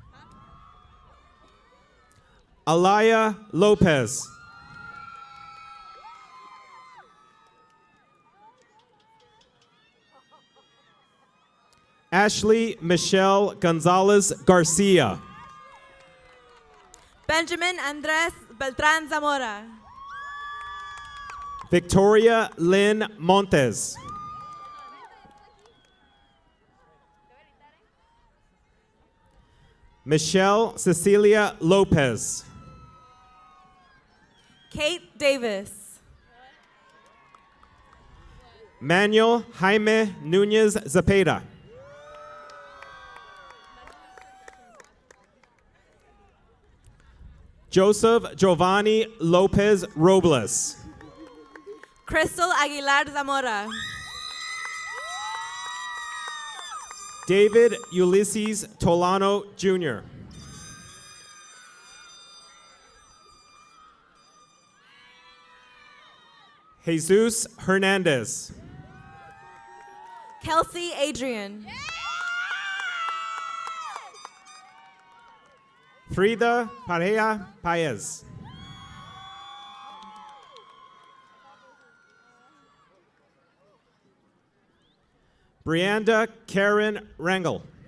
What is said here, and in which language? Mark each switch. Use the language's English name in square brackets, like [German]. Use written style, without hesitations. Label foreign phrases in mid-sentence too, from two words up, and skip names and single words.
[English] Alaya Lopez. Ashley Michelle Gonzalez Garcia. Benjamin Andres Beltran Zamora. Victoria Lynn Montes. Michelle Cecilia Lopez. Kate Davis. Manuel Jaime Nunez Zapata. Joseph Giovanni Lopez Robles. Crystal Aguilar Zamora. David Ulysses Tolano Jr. Jesus Hernandez. Kelsey Adrian. Frida Pareja Paez. Brianda Karen Rangel.